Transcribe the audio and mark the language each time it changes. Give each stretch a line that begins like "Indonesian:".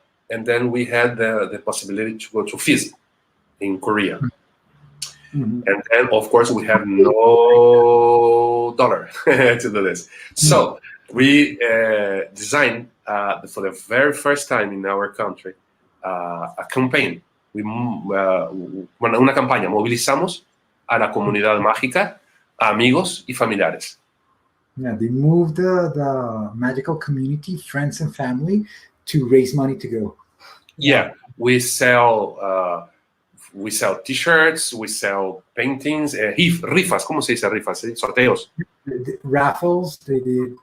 English: And then we had the possibility to go to FISM in Korea. And then, of course, we have no dollar to do this. So we designed, for the very first time in our country, a campaign.
Spanish: Una campaña. Movilizamos a la comunidad mágica, a amigos y familiares.
English: Yeah, they moved the magical community, friends and family, to raise money to go. Yeah, we sell T-shirts, we sell paintings, rifas.
Spanish: ¿Cómo se dice rifas? Sorteos.
English: Raffles. They did.